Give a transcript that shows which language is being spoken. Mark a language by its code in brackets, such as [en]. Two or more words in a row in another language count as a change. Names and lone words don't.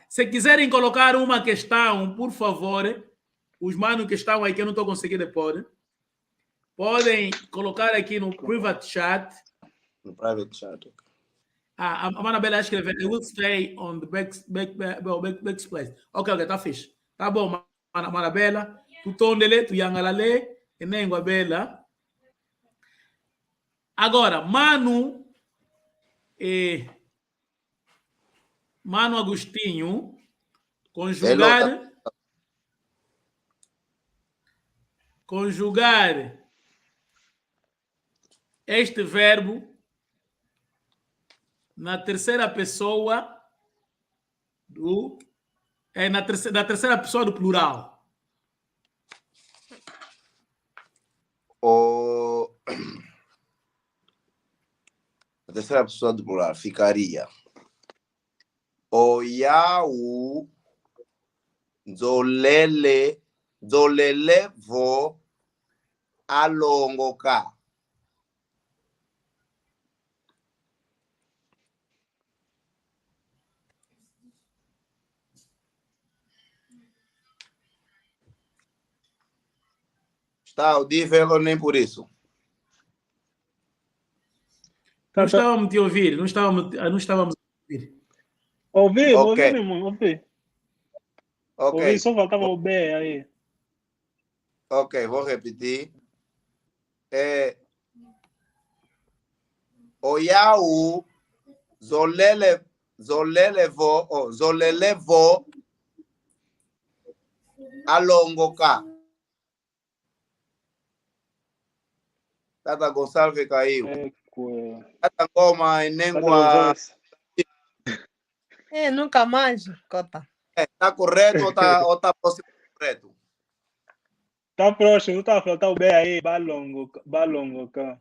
[pt] Se quiserem colocar uma questão, por favor, os manos que estão aí, que eu não estou conseguindo pôr, podem colocar aqui no [en] private chat. No private chat. [pt] A Mana Bela escreveu, [en] I will stay on the backsplash. [pt] Ok, tá fixe. Tá bom, Mana Bela. [kg] Tu tondele, tu yangalale, [pt] e nem Bela. Agora, Mano Agostinho, conjugar este verbo na terceira pessoa na terceira pessoa do plural. A terceira pessoa do plural ficaria [kg] Oyau zolele vo alongoka. [pt] Está audível ou nem por isso? Não estávamos a te ouvir, não estávamos a ouvir. Ouvi, okay. ouvi. Ok. Ouvi, só faltava o B aí. Ok, vou repetir. [kg] Oyau zolele vo alongoka. [pt] Tata Gonçalves caiu. Tata Ngoma e Nengua. Nunca mais, Cota. Está correto ou está próximo correto? Está próximo, está faltando o B aí, balongoka.